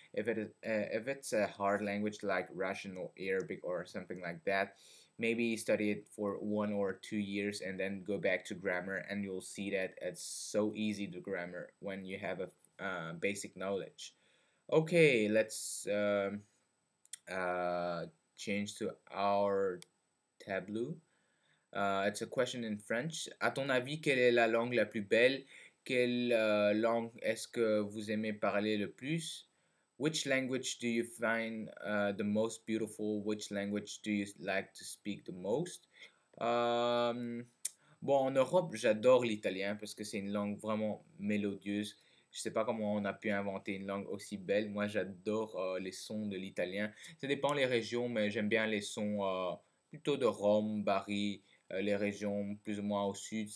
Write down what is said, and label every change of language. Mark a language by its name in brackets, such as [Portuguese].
[English] If it's a hard language like Russian or Arabic or something like that, maybe study it for 1 or 2 years and then go back to grammar, and you'll see that it's so easy to grammar when you have a basic knowledge. Okay, let's uh, change to our tableau. It's a question in French. [French] À ton avis, quelle est la langue la plus belle? Quelle langue est-ce que vous aimez parler le plus? [English] Which language do you find the most beautiful? Which language do you like to speak the most? [French] Euh, bon, en Europe, j'adore l'italien parce que c'est une langue vraiment mélodieuse. Je sais pas comment on a pu inventer une langue aussi belle. Moi, j'adore les sons de l'italien. Ça dépend les régions, mais j'aime bien les sons plutôt de Rome, Bari, les régions plus ou moins au sud.